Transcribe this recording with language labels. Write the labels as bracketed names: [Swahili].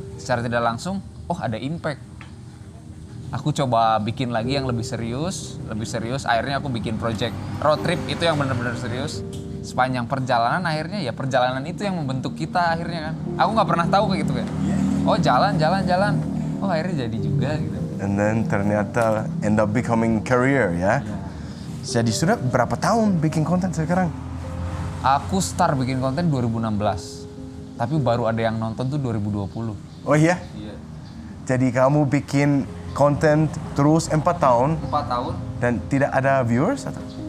[Indonesian] Secara tidak langsung, oh ada impact. Aku coba bikin lagi yang lebih serius. Akhirnya aku bikin project road trip itu yang benar-benar serius. Sepanjang perjalanan akhirnya ya perjalanan itu yang membentuk kita akhirnya kan. Aku nggak pernah tahu kayak gitu kan. Oh jalan. Oh akhirnya jadi juga gitu. [English] And then [Indonesian] ternyata [English] end up becoming career ya. [Indonesian] Jadi sudah berapa tahun bikin konten sekarang? Aku start bikin konten 2016. Tapi baru ada yang nonton tuh 2020. Oh iya? Iya. Jadi kamu bikin konten terus 4 tahun 4 tahun. dan tidak ada viewers atau?